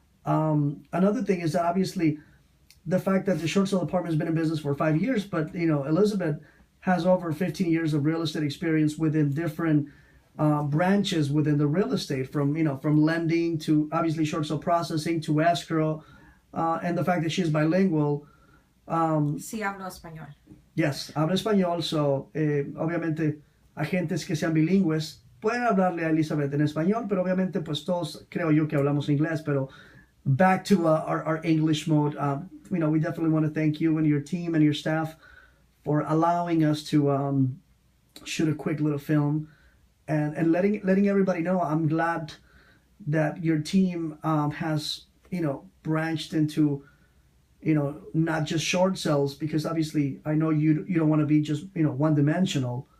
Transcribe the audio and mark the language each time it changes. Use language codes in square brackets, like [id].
[en] Another thing is that obviously the fact that the short sale department has been in business for 5 years, but Elizabeth has over 15 years of real estate experience within different branches within the real estate, from lending to obviously short sale processing to escrow, and the fact that she's bilingual. [es] Sí, hablo español. Yes, habla español, so obviamente agentes que sean bilingües pueden hablarle a Elizabeth en español, pero obviamente pues todos creo yo que hablamos inglés. Pero [en] back to our English mode, we definitely want to thank you and your team and your staff for allowing us to shoot a quick little film and letting everybody know. I'm glad that your team has branched into not just short sales, because obviously I know you don't want to be just one dimensional.